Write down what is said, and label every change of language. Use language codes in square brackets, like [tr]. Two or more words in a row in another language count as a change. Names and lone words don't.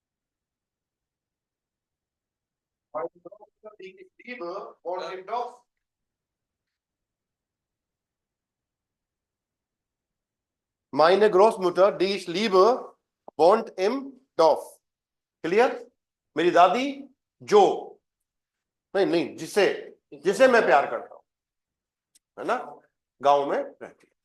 [de] Leave won't im डॉफ। Meine Großmutter, die ich liebe, wohnt im Dorf. [hi] क्लियर? मेरी दादी जो, नहीं नहीं, जिसे जिसे मैं प्यार करता हूं, है ना, गांव में रहती है।